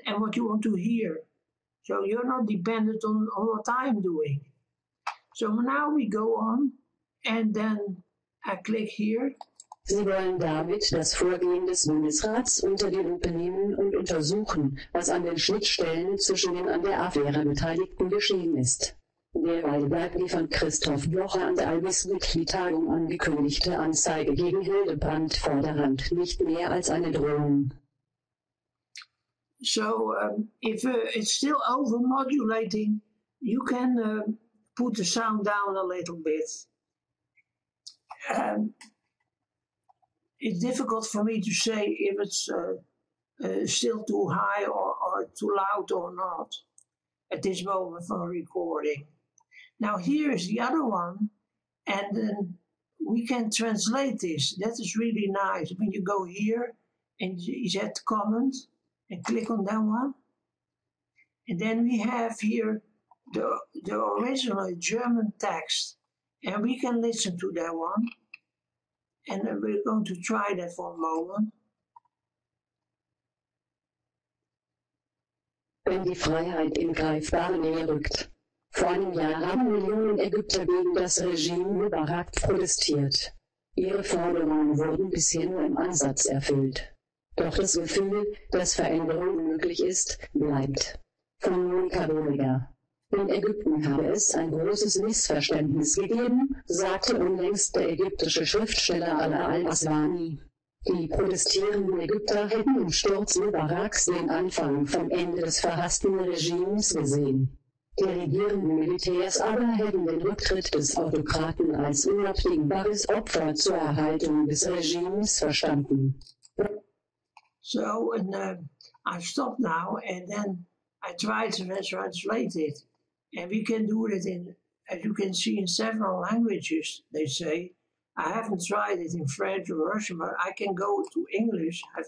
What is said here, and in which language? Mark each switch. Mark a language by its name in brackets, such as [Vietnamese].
[English] And what you want to hear. So you're not dependent on what I'm doing. So now we go on, and then I click here. [German] Sie wollen damit das Vorgehen des Bundesrats unter die Lupe nehmen und untersuchen, was an den Schnittstellen zwischen den an der Affäre Beteiligten geschehen ist. Derweil bleibt die von Christoph Blocher an der Albis-Weekly-Tagung angekündigte Anzeige gegen Hildebrand Vorderrand nicht mehr als eine Drohung. [English] So if it's still overmodulating, you can put the sound down a little bit. It's difficult for me to say if it's still too high or too loud or not at this moment for recording. Now here is the other one, and then we can translate this. That is really nice. When you go here and you set comment and click on that one, and then we have here the original German text, and we can listen to that one. And we're going to try that for a moment. [German] Wenn die Freiheit in greifbare Nähe rückt. Vor einem Jahr haben Millionen Ägypter gegen das Regime Mubarak protestiert. Ihre Forderungen wurden bisher nur im Ansatz erfüllt. Doch das Gefühl, dass Veränderung möglich ist, bleibt. Von Monika Boliger. In Ägypten habe es ein großes Missverständnis gegeben, sagte unlängst der ägyptische Schriftsteller Ala al-Aswani. Die protestierenden Ägypter hätten im Sturz Mubaraks den Anfang vom Ende des verhassten Regimes gesehen. Die regierenden Militärs aber hätten den Rücktritt des Autokraten als unabdingbares Opfer zur Erhaltung des Regimes verstanden. [English] So, and I stop now, and then I try to translate it. And we can do it in, as you can see, in several languages, they say. I haven't tried it in French or Russian, but I can go to English.